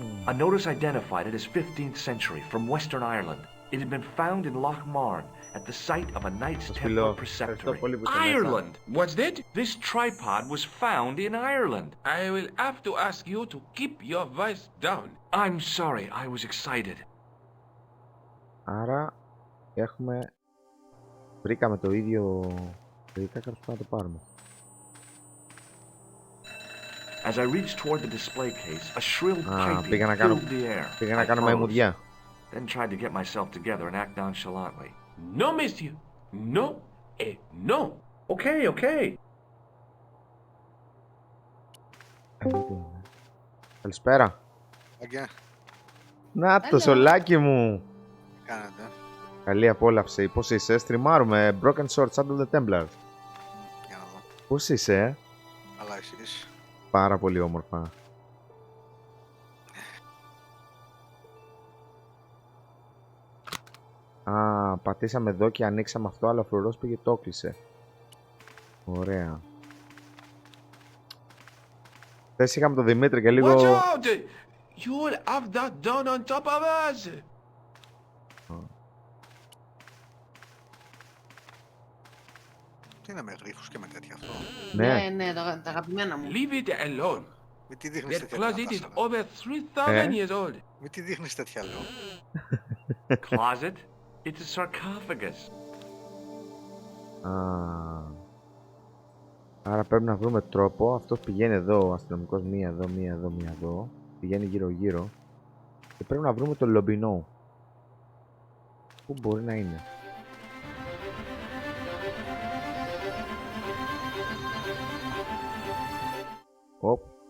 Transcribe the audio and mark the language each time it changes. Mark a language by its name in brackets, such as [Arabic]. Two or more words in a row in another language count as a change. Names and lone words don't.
[English] A notice identified it as 15th century from Western Ireland. It had been found in Loch Marn at the site of a Knights Templar preceptory. Ireland? What's that? This tripod was found in Ireland. I will have to ask you to keep your voice down. I'm sorry, I was excited. [Greek] Άρα βρήκαμε το ίδιο. Βρήκα κάποιος να το πάρουμε. [English] As I reached toward the display case, a shrill piping [Greek] πήγα να [English] filled the air. [Greek] Πήγα να κάνω μαϊμουδιά. [English] then tried to get myself together and act nonchalantly. No, monsieur. No. No. Okay, okay. [Greek] Καλησπέρα. Αγιά, Να το [English] Hello. [Greek] σολάκι μου. τι κάνετε? Καλή απόλαυση. Πώς είσαι? Στριμάρουμε Broken Sword Shadow the Templars. Για να δω. Πώς είσαι? Καλά εσείς? Πάρα πολύ όμορφα. Α, πατήσαμε εδώ και ανοίξαμε αυτό, αλλά ο φρουρός πήγε το έκλεισε. Ωραία. Θες είχαμε τον Δημήτρη και λίγο... [English] Watch out! You'll have that done on top of us. [Greek] Τι είναι με γρίφους και με τέτοια αυτό? Ναι. Ναι, τα αγαπημένα μου. [English] Leave it alone. [Greek] Μη τι δείχνεις [English] That [Greek] τέτοια [English] closet is [Greek] κατάσταση. [English] over 3,000 Eh? years old. [Greek] Μη τι δείχνεις τέτοια λέω. [English] Closet? It's a sarcophagus. Α. [Greek] Άρα πρέπει να βρούμε τρόπο. Αυτός πηγαίνει εδώ, ο αστυνομικός, μία εδώ, μία εδώ, μία εδώ. Πηγαίνει γύρω γύρω. Και πρέπει να βρούμε το λομπινό. Πού μπορεί να είναι? Οπ.